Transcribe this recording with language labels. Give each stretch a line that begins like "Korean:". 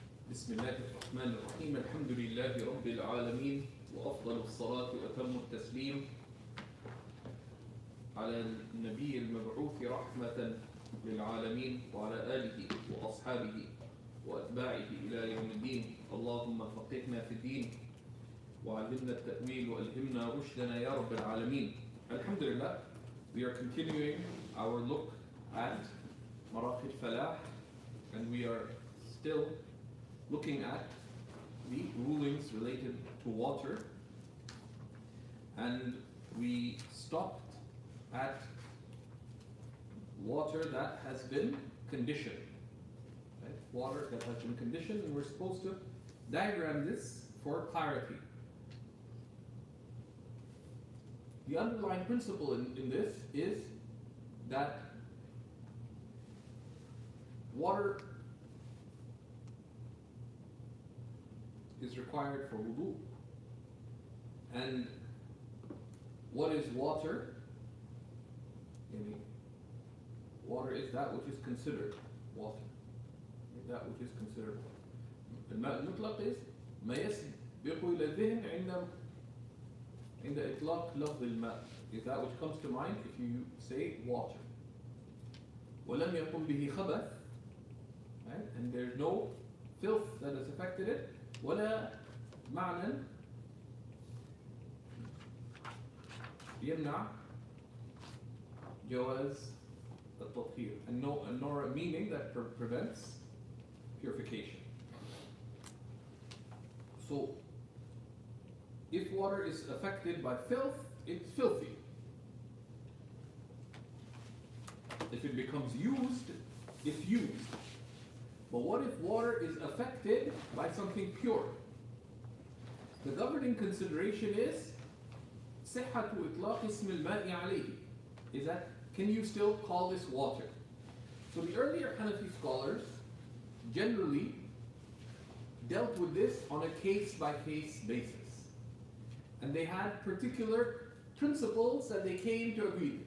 Arabic: بسم الله الرحمن الرحيم الحمد لله رب العالمين وأفضل الصلاة وأتم التسليم على النبي المبعوث رحمة للعالمين وعلى آله وأصحابه وأتباعه إلى يوم الدين. اللهم فقهنا في الدين وعلمنا التأويل وألهمنا رشدنا يا رب العالمين.
English: Alhamdulillah, we are continuing our look at Maraqi al-Falah, and we are still looking at the rulings related to water, and we stopped at water that has been conditioned. Right? Water that has been conditioned, and we're supposed to diagram this for clarity. The underlying principle in this is that water is required for wudu. And what is water? Water is that which is considered water. That which is considered water.
Arabic: الماء المطلق is ما يسبق إلى الذهن عند إطلاق لفظ الماء.
English: Is that which comes to mind if you say water.
Arabic: ولم يقم به خبث,
English: right? And there's no filth that has affected it.
Arabic: ولا معنى يمنع جواز التطهير,
English: and nor a meaning that prevents purification. So if water is affected by filth, it's filthy. If it becomes used, it's used. But what if water is affected by something pure? The governing consideration is
Arabic: صحة إطلاق اسم الماء عليه.
English: Is that, can you still call this water? So the earlier Hanafi scholars generally dealt with this on a case-by-case basis. And they had particular principles that they came to agree.